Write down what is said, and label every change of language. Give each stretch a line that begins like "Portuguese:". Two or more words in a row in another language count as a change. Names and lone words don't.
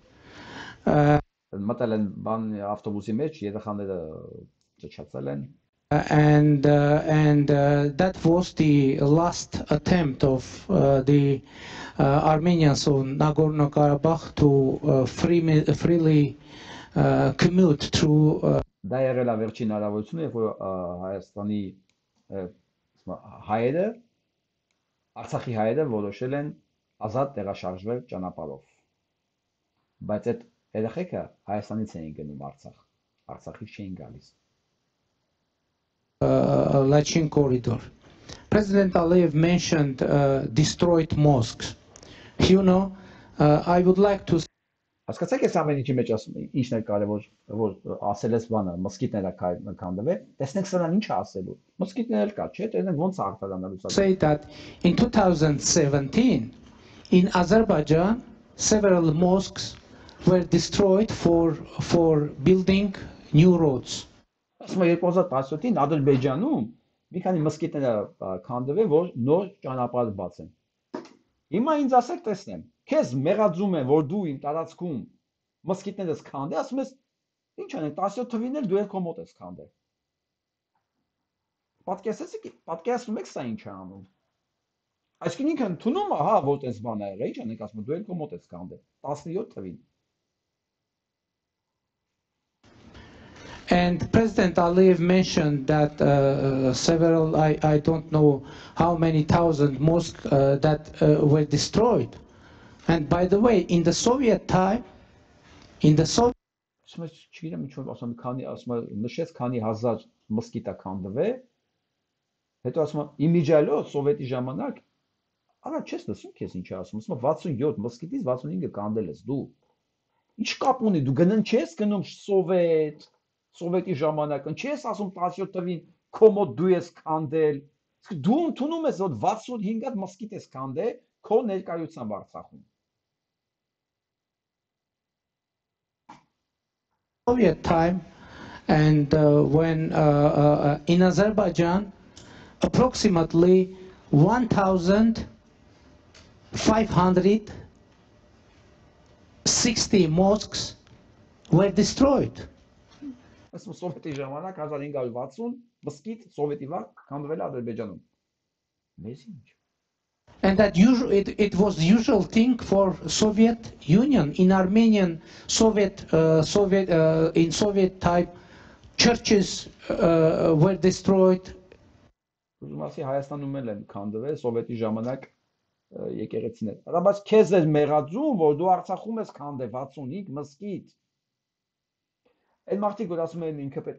English: And that was the last attempt of the Armenians on Nagorno-Karabakh to freely commute through.
Armenian: Դա եղել է վերջին հնարավորությունը, երբ որ Հայաստանի հայերը, Արցախի հայերը որոշել են ազատ տեղաշարժվել ճանապարհով։ Բայց այդ երեխեքը Հայաստանից էին գնում Արցախ, Արցախից չէին գալիս։
English: Lachin corridor. President Ալիև mentioned destroyed mosques. You know, I would like to.
Armenian: Հասկացեք ես ամեն ինչի մեջ ասում եմ, ինչն է կարևոր, որ ասել ես բանը, մսկիթները քանդվել, տեսնենք սրան ինչ է ասելու։ Մսկիթներ էլ կա, չէ՞, տեսնենք ոնց է արտադրանալու։
English: Say that in 2017 in Azerbaijan several mosques were destroyed for building new roads.
Armenian: Ասում եմ 2017-ին Ադրբեջանում մի քանի մսկիթները քանդվել, որ նոր ճանապարհ բացեն։ Հիմա ինձ ասեք տեսնեմ, քեզ մեղադրում են, որ դու իմ տարածքում մսկիթներս քանդես, ասում ես, ինչ անենք, 17 թվին էլ դու էլ քո մոտ ես քանդել։ Պատկերացնում եք սա ինչ է անում։ Այսինքն ինքը ընդունում է, հա, որ այս բանը եղել, ինչ անենք, ասում դու էլ քո մոտ ես քանդել, 17 թվին։
English: And President Ալիև mentioned that several, I don't know how many thousand mosques that were destroyed. And by the way, in the Soviet time, in the Soviet.
Armenian: Չգիտեմ ինչ որ ասում քանի ասում նշեց քանի հազար մսկիթ է քանդվել, հետո ասում իմիջիալով սովետի ժամանակ, արա չես լսում քեզ ինչ է ասում, ասում 67 մսկիթից 65-ը քանդել ես դու։ Ինչ կապ ունի, դու գնան չես գնում Սովետի ժամանակ, չես ասում 17 թվին քո մոտ դու ես քանդել, դու ընդունում ես որ 65 հատ մսկիթ ես քանդել քո ներկայությամբ Արցախում։
English: Soviet time, and when in Azerbaijan approximately 1,560 mosques were destroyed.
Armenian: Սովետի ժամանակ 1560 մսկիթ սովետի վրա քանդվել է Ադրբեջանում։ Մեզ ինչ։
English: And that it was the usual thing for Soviet Union in Armenian in Soviet time churches were destroyed.
Armenian: Ուզում ասի Հայաստանում էլ են քանդվել սովետի ժամանակ եկեղեցիներ։ Բայց քեզ էր մեղադրում, որ դու Արցախում ես քանդել 65 մսկիթ։ Այդ մարդիկ որ ասում են ինքը պետք